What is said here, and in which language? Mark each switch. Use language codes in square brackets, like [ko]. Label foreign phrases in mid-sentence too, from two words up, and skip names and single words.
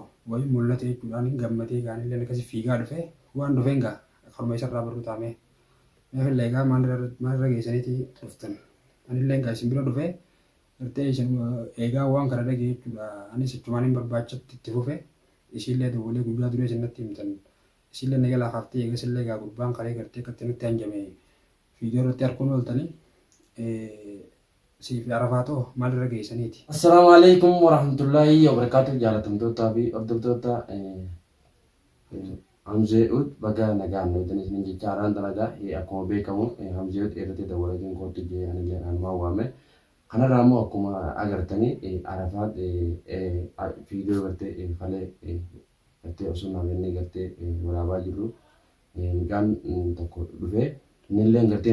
[om] wayii mul'ate jechuudhaan gammadee gaanillee akkasii fiigaa dhufe waan dhufeen gaa akkuma isarraa barru taa'ame meefillee egaa maalirra geessaniiti dhuftan anillee gaa isin bira dhufe gartee isin eegaa waan kana dhagee jechuudha anis achumaan hin barbaachatti itti fufe isiillee dawwalee guyyaa duree isinatti himtan isiillee nagala laafaftee eegasillee gaa gurbaan kalee gartee akkatti nutti hanjame video irratti arguun ooltanii siif arafaatoo maalirra geessaniiti. [ar] السلام عليكم ورحمة الله وبركاته. [om] Jaalatamtootaa fi hordoftoota Hamzee'uut baga nagaan nuti isin jechaadhaan dalagaa akkuma beekamu Hamzee'uut irratti dawwalatiin kootti jedhanii anumaan waame. Kanarraa immoo akkuma agartanii arafaat viidiyoo gartee falee gartee osoo namni gartee waraabaa jirru midhaan tokko dhufee nillee gartee